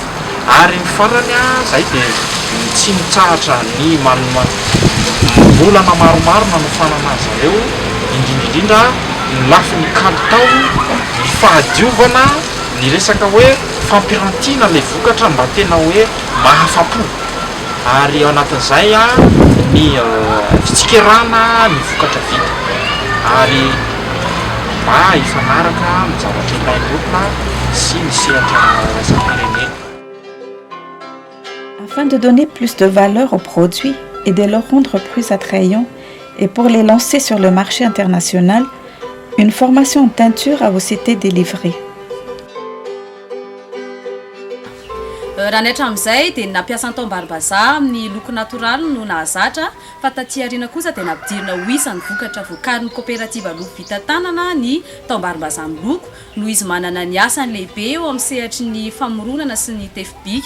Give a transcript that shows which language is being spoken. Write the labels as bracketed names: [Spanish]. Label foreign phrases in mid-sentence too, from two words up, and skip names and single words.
[Malagasy] Ary ny farany izay dia tsy mitsahatra ny volana maromaro nanofanana azy ireo, indrindraindrindra ny lafin'ny kalitao, ny fahadiovana, ny resaka hoe fampirantiana ilay vokatra mba tena hoe mahafa-po. Ary ao anatin'izay ny fitsikerana ny vokatra vita ary mba hifanaraka amin'ny zavatra ilain'ny olona sy ny sehatra raisam-pirenena. [French] Afin de donner plus de valeur aux produits et de les rendre plus attrayants et pour les lancer sur le marché international, une formation en teinture a aussi été délivrée. [Malagasy] Raha ny hatramin'izay dia nampiasa ny taom-barim-bazaha amin'ny loko natoraly no nahazatra fa taty aoriana kosa dia nampidirina ho isan'ny vokatra vokarin'ny kooperativa loko vita tanana ny taom-barim-bazaha amin'ny loko noho izy manana ny asany lehibe eo amin'ny sehatry ny famoronana sy ny tefibika.